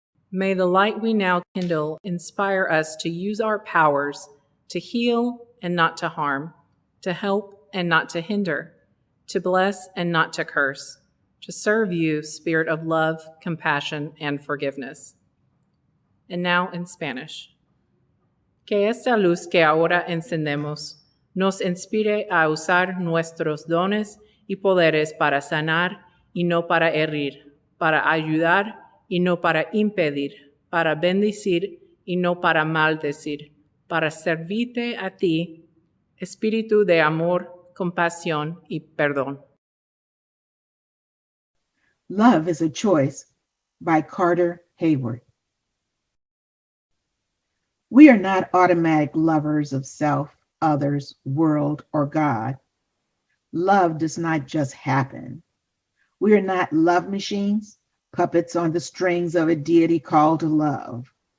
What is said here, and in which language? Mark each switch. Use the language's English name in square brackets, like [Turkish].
[English] May the light we now kindle inspire us to use our powers to heal and not to harm, to help and not to hinder, to bless and not to curse, to serve you, Spirit of love, compassion, and forgiveness. And now in Spanish. [Spanish] Que esta luz que ahora encendemos nos inspire a usar nuestros dones y poderes para sanar y no para herir, para ayudar y no para impedir, para bendecir y no para maldecir, para servirte a ti, espíritu de amor, compasión y perdón. [English] Love is a Choice by Carter Hayward. We are not automatic lovers of self, others, world, or God. Love does not just happen. We are not love machines, puppets on the strings of a deity called to love.